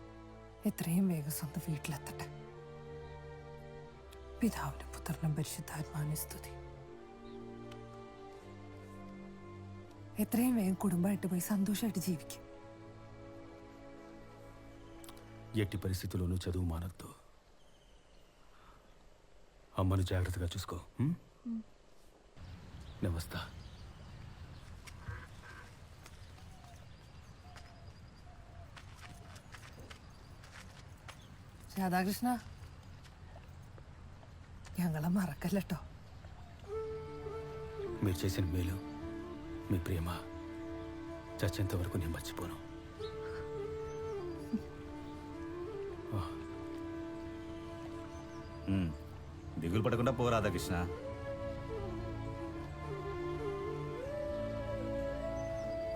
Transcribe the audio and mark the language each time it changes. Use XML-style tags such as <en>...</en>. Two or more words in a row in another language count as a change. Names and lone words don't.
<ml>എത്രയും വേഗം സ്വന്തം വീട്ടിലെത്തട്ടെ. പിതാവിനും പുത്രനും പരിശുദ്ധാത്മാവിനും സ്തുതി. എത്രയും വേഗം കുടുംബമായിട്ട് പോയി സന്തോഷമായിട്ട് ജീവിക്കും.</ml> <te>ఎట్టి పరిస్థితుల్లోనూ చదువు మానద్దు. అమ్మను జాగ్రత్తగా చూసుకో. నమస్తా.</te> <ml>രാധാകൃഷ്ണ, ഞങ്ങളെ మరకల్లട്ടോ.</ml> <te>మీరు చేసిన మేలు, మీ ప్రేమ చచ్చేంత వరకు నేను మర్చిపోను. దిగులు పడకుండా పో రాధాకృష్ణ.</te>